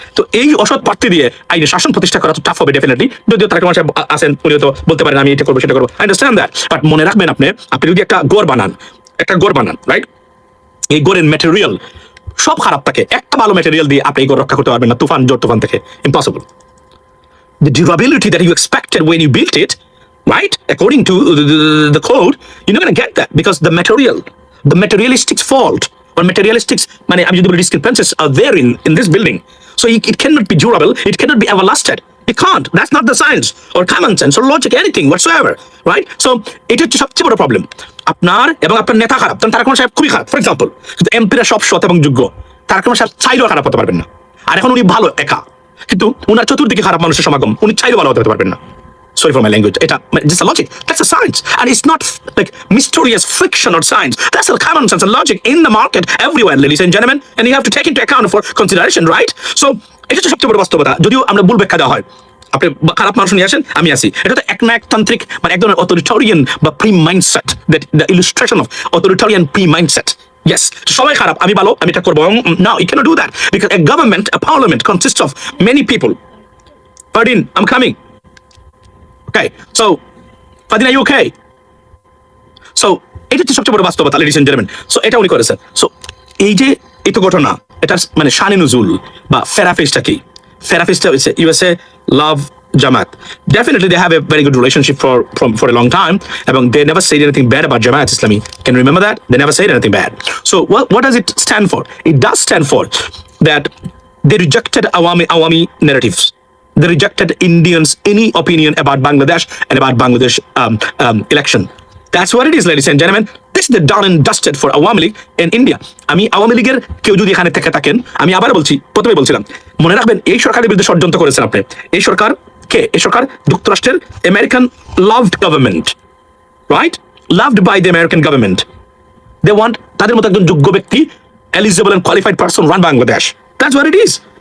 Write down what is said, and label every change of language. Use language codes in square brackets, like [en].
[bn] তো এই অসৎ প্রার্থী দিয়ে আইনে শাসন প্রতিষ্ঠা করা তো টাফ হবে ডেফিনেটলি, যদিও তারা মানুষ আছেন উনি তো বলতে পারেন আমি এটা করবো সেটা করবো, [en] I understand that. [bn] বাট মনে রাখবেন আপনি যদি একটা গড় বানান, রাইট, এই গড়ের ম্যাটেরিয়াল সব খারাপ থাকে, একটা ভালো ম্যাটেরিয়াল দিয়ে আপনি এই গড় রক্ষা করতে পারবেন না জোর তুফান থেকে, impossible. [en] The durability that you expected when you built it, right, according to the code, you're not going to get that because the materialistic fault or materialistics, [bn] মানে আমি যদি বলি [en] discrepancies are there in this building, so it cannot be durable, it cannot be everlasting, it can't, that's not the science or common sense or logic, anything whatsoever, right? [bn] So এটা হচ্ছে সবচেয়ে বড় problem. আপনার নেতা খারাপ, তারকম সাহেব খুবই খারাপ [en] for example, [bn] কিন্তু এমপিরা সব সৎ এবং যোগ্য, তারকম সাহেব চাইলেও খারাপ হতে পারবেন না। আর এখন উনি ভালো একা, কিন্তু উনার চতুর্দিকে খারাপ মানুষের সমাগম, উনি চাইলেও ভালো হতে পারবেন না। [en] Sorry for my language. Just a logic. That's a science, and it's not like mysterious fiction or science. That's a common sense and logic in the market everywhere, ladies and gentlemen, and you have to take into account for consideration, right? [bn] So এটা হচ্ছে সবচেয়ে বড় বাস্তবতা, যদিও আমরা ভুল ব্যাখ্যা দেওয়া হয়। আপনি খারাপ মানুষ নিয়ে আসেন, আমি আসি, এটা তো একনায়কতান্ত্রিক মানে এক ধরনের অথরিটারিয়ান বা pre mindset, [en] That the illustration of authoritarian pre mindset. [bn] Yes, সবাই খারাপ, আমি ভালো, আমি এটা করবো। [en] No, you cannot do that because a government, a parliament consists of many people. Pardon, I'm coming. Okay, so Fadil, are you okay? [bn] So এটা হচ্ছে সবচেয়ে বড় বাস্তবতা, [en] ladies and gentlemen. [bn] So এটা উনি করেছেন। So এই তো ঘটনা, এটার মানে শানে নুজুল বা ফেরাফিসটা কি? ফেরাফিসটা হচ্ছে [en] USA love Jamaat. Definitely, they have a very good relationship for a long time, and they never said anything bad about Jamaat Islami. Can you remember that? They never said anything bad. So, what does it stand for? It does stand for that they rejected Awami narratives. They rejected Indians' any opinion about Bangladesh and about Bangladesh election. That's what it is, ladies and gentlemen. This is the done and dusted for Awami League in India. [bn] আমি আওয়ামী লীগের কেউ যদি এখানে থেকে থাকেন, আমি আবার বলছি, প্রথমে বলছিলাম, মনে রাখবেন এই সরকারের বিরুদ্ধে ষড়যন্ত্র করেছেন আপনি। এই সরকার কে? এই সরকার যুক্তরাষ্ট্রের American loved government, right? [en] Loved by the American government. They want [bn] তাদের মতো একজন যোগ্য ব্যক্তি, [en] Eligible and qualified person run Bangladesh. That's what it is.